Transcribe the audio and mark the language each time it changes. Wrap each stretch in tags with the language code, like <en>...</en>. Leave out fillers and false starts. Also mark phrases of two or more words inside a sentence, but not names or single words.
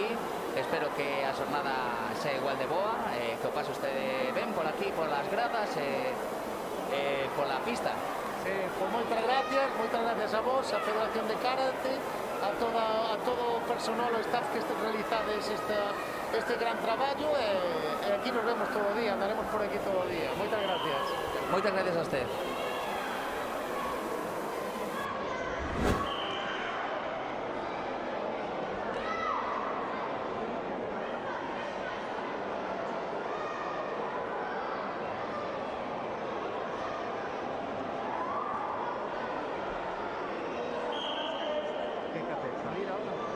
<gl>Espero que a xornada sea igual de boa, que o paso este ben por aquí,</gl> <es>por las gradas, por la pista.</es> <gl>Sí, pues moitas gracias a vos, a Federación de Karate, a todo o personal o staff que realizades este gran traballo e aquí nos vemos todo o día, andaremos por aquí todo o día. Moitas gracias. Moitas gracias</gl> <es>a usted. ¿Qué hay que hacer? ¿Salir ahora?</es>